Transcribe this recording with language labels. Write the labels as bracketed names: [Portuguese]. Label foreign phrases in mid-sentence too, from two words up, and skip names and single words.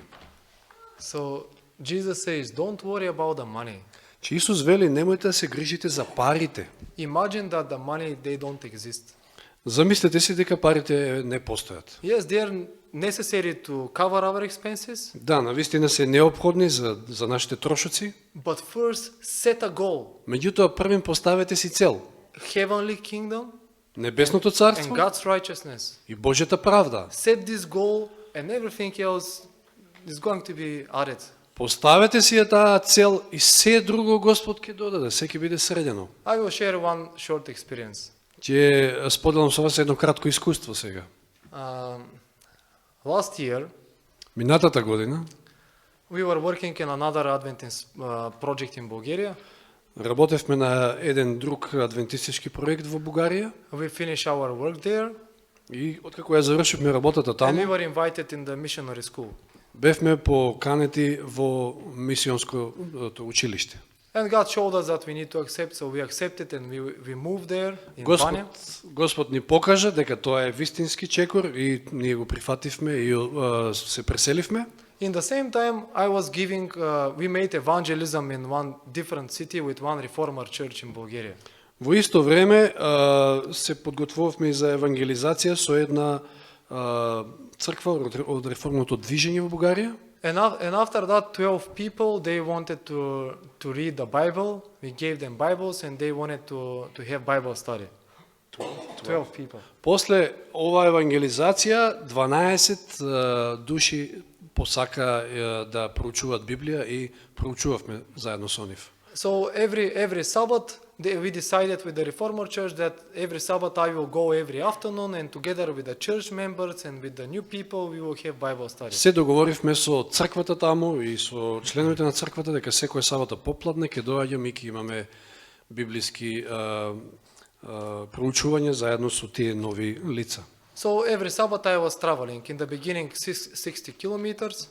[English] So Jesus says, don't worry about the money. [Macedonian] Че Исус вели, немојте да се грижите за парите. [English] Imagine that the money, they don't exist. [Macedonian] Замислете си дека парите не постојат. [English] Yes, they are necessary to cover our expenses, [Macedonian] Да, навистина се неопходни за нашите трошоци, [English] but first set a goal. [Macedonian] меѓутоа првин поставете си цел. [English] Heavenly kingdom [Macedonian] Небесното [English] and [Macedonian] царство [English] God's righteousness. [Macedonian] и Божјата правда. [English] Set this goal and everything else is going to be added. [Macedonian] Поставете си ја таа цел и се друго Господ ќе додаде, се ќе биде средено. [English] I will share one short experience. [Macedonian] Ќе споделам со вас едно кратко искуство сега. [English] Last year, [Macedonian] Минатата година [English] we were working in another Adventist project in Bulgaria. [Macedonian] работевме на еден друг адвентистички проект во Бугарија [English] We finished our work there, [Macedonian] и откако ја завршивме работата [English] and we [Macedonian] таму, [English] were invited in the missionary school. [Macedonian] бевме поканети во мисионското училиште. [English] And God showed us that we need to accept, so we accepted and we moved there in Banja. [Macedonian] Господ ни покажа дека тоа е вистински чекор и ние го прифативме и се преселивме. [English] In the same time, I was giving, we made evangelism in one different city with one reformer church in Bulgaria. [Macedonian] Во исто време се подготвувавме и за евангелизација со една црква од реформното движење во Бугарија. [English] And after that, 12 people, they wanted to read the Bible. We gave them Bibles and they wanted to have Bible study. 12 people. [Macedonian] После оваа евангелизација, 12 души посака да проучуваат Библија и проучувавме заедно со нив. [English] So every Sabbath, we decided with the Reformer Church that every Sabbath I will go every afternoon and together with the church members and with the new people we will have Bible study. [Macedonian] Се договоривме со црквата таму и со членовите на црквата дека секоја сабота попладне ќе доаѓаме и ќе имаме библиски проучувања заедно со тие нови лица. [English] So every Sabbath I was traveling. In the beginning 60 kilometers.